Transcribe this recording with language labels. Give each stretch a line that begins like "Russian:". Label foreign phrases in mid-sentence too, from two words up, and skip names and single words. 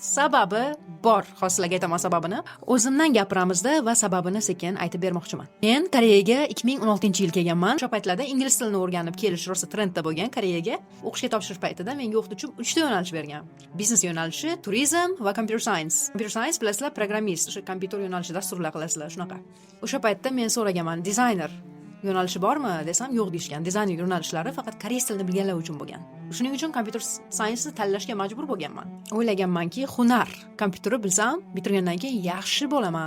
Uzbek: Sababi bor. Hozir sizlarga aytaman sababini. O'zimdan gapiramizda va sababini sekin aytib bermoqchiman. Men Koreyaga 2016-yil kelganman. O'sha paytlarda ingliz tilini o'rganib kelish rosa trendda bo'lgan Koreyaga. O'qishga topshirish paytida menga o'qituvchim 3 ta yo'nalish bergan. Biznes yo'nalishi, turizm va
English: computer science. Computer science
Uzbek: bilasizlar, programmist, o'sha kompyuter yo'nalishi dasturlar qilasizlar, shunaqa. O'sha paytda men so'raganman, dizayner yo'nalishi bormi desam, yo'q deyishgan. Dizayner yo'nalishlari faqat koreys tilini bilganlar uchun bo'lgan. Shuning uchun
English: computer science'ni
Uzbek: tanlashga majbur bo'lganman. O'ylaganmanki, hunar, kompyuterni bilsam, bitirgandan keyin yaxshi bo'laman.